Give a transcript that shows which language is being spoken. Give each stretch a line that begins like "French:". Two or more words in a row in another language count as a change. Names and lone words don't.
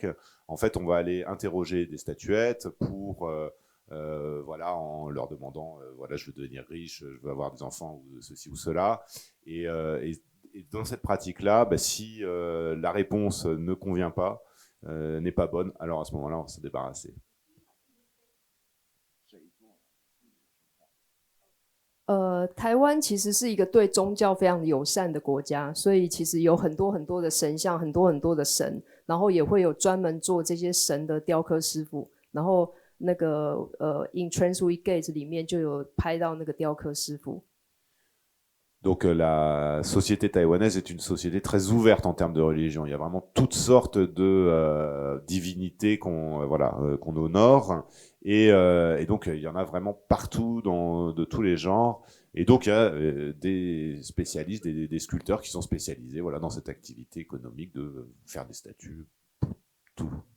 French: En fait, on va aller interroger des statuettes pour voilà, en leur demandant voilà, je veux devenir riche, je veux avoir des enfants ou ceci ou cela, et dans cette pratique-là, si la réponse ne convient pas, n'est pas bonne, alors à ce moment-là, on va se débarrasser.
Chinese: 台湾其实是一个对宗教非常友善的国家，所以其实有很多很多的神像，很多很多的神，然后也会有专门做这些神的雕刻师傅，然后那个In Transweek Gates 里面就有拍到那个雕刻师傅。
French: Donc la société taïwanaise est une société très ouverte en termes de religion. Il y a vraiment toutes sortes de divinités qu'on honore, et donc il y en a vraiment partout de tous les genres. Et donc il y a des spécialistes, des sculpteurs qui sont spécialisés voilà, dans cette activité économique de faire des statues pour tout.